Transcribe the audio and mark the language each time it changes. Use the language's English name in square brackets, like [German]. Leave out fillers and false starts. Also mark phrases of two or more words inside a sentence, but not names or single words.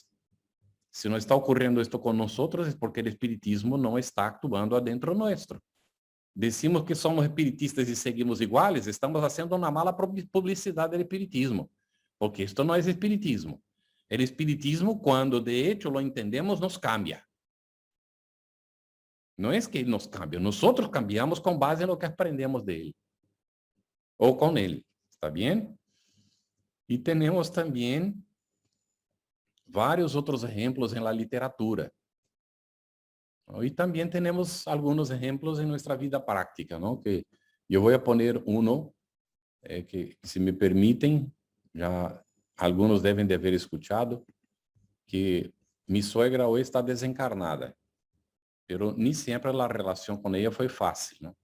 [Portuguese] Se não está ocorrendo isto com nós, é porque o espiritismo não está actuando adentro nosso. Decimos que somos espiritistas e seguimos iguais, estamos fazendo uma mala publicidade do espiritismo, porque isto não é espiritismo. O espiritismo, quando [Spanish] de hecho lo entendemos, nos cambia. [Portuguese] Não é que ele nos cambia, nós cambiamos com base no que aprendemos dele. Ou com ele, está bem? E temos também vários outros exemplos na literatura. [Spanish] Y también tenemos algunos ejemplos en nuestra vida práctica, ¿no? Que yo voy a poner uno que, si me permiten, ya algunos deben de haber escuchado, que mi suegra hoy está desencarnada, pero ni siempre la relación con ella fue fácil, ¿no?